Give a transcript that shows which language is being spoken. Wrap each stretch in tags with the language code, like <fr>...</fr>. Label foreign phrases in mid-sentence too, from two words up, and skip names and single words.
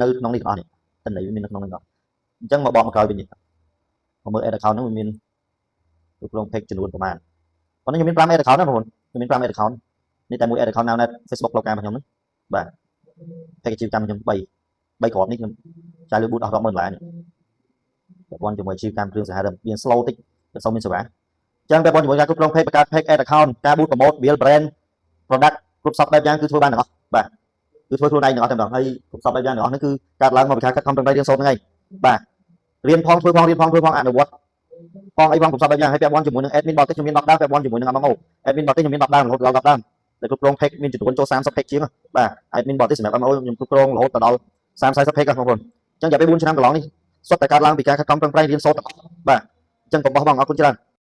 <km>ក្នុងនេះទាំងអស់នេះតំណែងវាមាននៅក្នុងនេះទាំងអស់អញ្ចឹងមកបកមកក្រោយវិញនេះមកមើល</km> <en>ad account</en> <km>ហ្នឹងវាមានគ្រប់គ្រង page ចំនួនប្រហែលប៉ុន្តែខ្ញុំមាន5</km> <en>ad account</en> <km>ណាបងប្អូនខ្ញុំមាន5</km> <en>ad account</en> <km>នេះតែមួយ</km> <en>ad account</en> <km>Nownet Facebook ផ្លូវការរបស់ខ្ញុំហ្នឹងបាទ page អាជីវកម្មខ្ញុំ3គ្រាប់នេះខ្ញុំចាយលុយ boot អស់$10,000នេះពាក់ព័ន្ធជាមួយអាជីវកម្មគ្រឿងសង្ហារឹមវា slow តិចតែសូមមានសេវាអញ្ចឹងពាក់ ព័ន្ធជាមួយការគ្រប់គ្រង page បង្កើត</km> <en>page ad account</en> <km>ការ</km> <en>boot promote build brand product</en> <km>គ្រប់សពបែបយ៉ាងគឺធ្វើបានទាំងអស់បាទគឺធ្វើខ្លួនឯងទាំងអស់តែម្ដងហើយគ្រប់សពបែបយ៉ាងទាំងអស់នេះគឺកើតឡើងមកពីការខិតខំប្រឹងប្រែងរៀនសូត្រហ្នឹងឯងបាទរៀនផងធ្វើផងរៀនផងធ្វើផងអនុវត្តផងអីផងគ្រប់សពបែបយ៉ាងហើយពាក់ព័ន្ធជាមួយនឹង</km> <en>admin bot</en> <km>ខ្ញុំមាន10ដើមពាក់ព័ន្ធជាមួយនឹង</km> <en>MMO admin bot</en> <km>ខ្ញុំមាន10ដើមរហូតដល់10ដើមដែលគ្រប់គ្រង page មានចំនួនចូល30 page ជាងបាទ</km> <en>admin bot</en> <km>សម្រាប់ MMO ខ្ញុំគ្រប់គ្រងរហូតដល់30 40 page បងប្អូនអញ្ចឹងរយៈពេល4ឆ្នាំកន្លងនេះសុទ្ធតែកើតឡើងពីការខិតខំប្រឹងប្រែងរៀនសូត្របាទអញ្ចឹងកុំបោះបង់អរគុណច្រើន</km>